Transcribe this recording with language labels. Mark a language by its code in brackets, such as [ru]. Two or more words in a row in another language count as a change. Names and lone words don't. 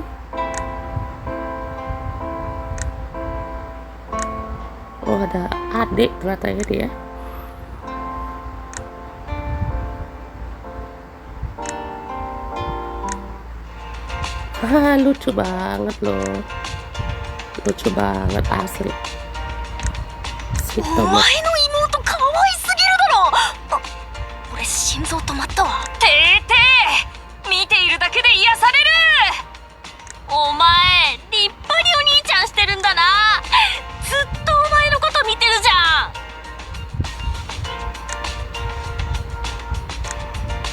[id] Ada adik ternyata ya dia. Lucu banget loh. Lucu banget asli. Si Tomoko. [ja] 心臓止まったわ。てーてー、見ているだけで癒される。お前立派にお兄ちゃんしてるんだな。ずっとお前のこと見てるじゃん。